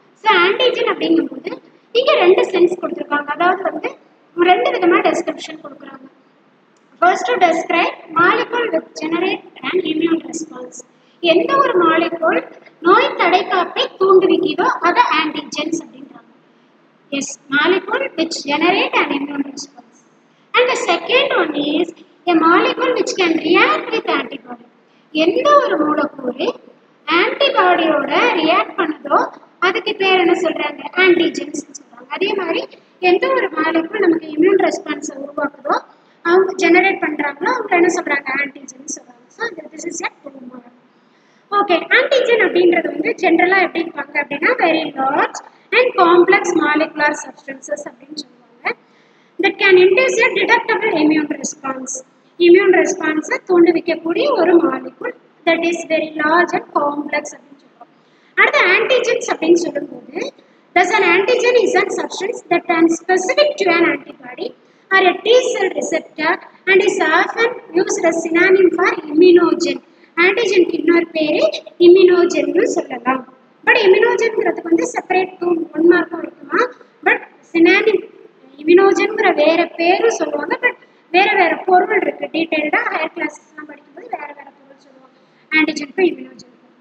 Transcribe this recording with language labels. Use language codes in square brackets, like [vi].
[ta] So antigen அப்படிங்கும்போது இங்க ரெண்டு சென்ஸ் கொடுத்துருக்காங்க, அதாவது வந்து ரெண்டு விதமா டெஸ்கிரிப்ஷன் கொடுக்குறாங்க. [en] First describe molecule with generate and immune response. [ta] எந்த ஒரு மாலிகுல் நோய் தடைக்காப்பை தூண்டுவிக்குதோ அதை ஆன்டிஜென்ஸ் அப்படின்றாங்க. [en] Yes, molecule which generate and immune response. And the second one is a molecule which can react with antibody. [ta] எந்த ஒரு மூலக்கூறு ஆன்டிபாடியோட ரியாக்ட் பண்ணுதோ அதுக்கு பேர் என்ன சொல்றாங்க, ஆன்டிஜென்ஸ் சொல்றாங்க. அதே மாதிரி எந்த ஒரு மாலிகுல் நமக்கு இம்யூன் ரெஸ்பான்ஸை உருவாக்குதோ அவங்க ஜெனரேட் பண்றாங்களோ அவங்க என்ன சொல்றாங்க, ஆன்டிஜென்ஸ் சொல்றாங்க. [en] So this is a two mark. Okay, antigen [ta] அப்படின்றது வந்து ஜென்ரலா எப்படி இருப்பாங்க அப்படின்னா [en] very large and complex molecular substances [ta] அப்படின்னு சொல்லுவாங்க. [en] that can induce a detectable immune response. [ta] Immune ரெஸ்பான்ஸை தூண்டுவிக்கக்கூடிய ஒரு molecule [en] that is very large and complex [ta] அப்படின்னு சொல்லுவோம். அடுத்த ஆன்டிஜென்ஸ் அப்படின்னு சொல்லும்போது [en] thus an antigen is a substance that is specific to an antibody or a T cell receptor and is often used as synonym for immunogen. [ta] ஆன்டிஜனுக்கு இன்னொரு பேரு இம்யூனோஜென்னு சொல்லலாம். But இம்யூனோஜன்ங்கிறதுக்கு வந்து separate 1 மார்க்கும் இருக்குமா, பட் சினானிம் இம்யூனோஜன்ங்கிற வேற பேரும் சொல்லுவாங்க, பட் வேற வேற பொருள் இருக்கு. டீடைல்டா ஹையர் கிளாஸஸ்லாம் படிக்கும்போது வேற வேற பொருள் சொல்லுவாங்க ஆன்டிஜனுக்கும் இம்யூனோஜனுக்கும்.